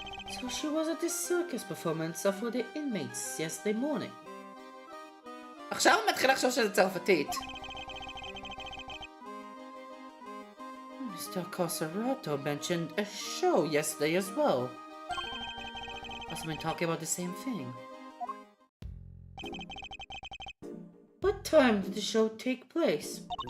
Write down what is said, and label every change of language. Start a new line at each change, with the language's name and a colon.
English: So she was at the circus performance for the inmates yesterday morning.
Hebrew: עכשיו הוא מתחיל לחשוב שזה צרפתית.
English: Mr. Coserato mentioned a show yesterday as well. Must have been talking about the same thing. What time did the show take place?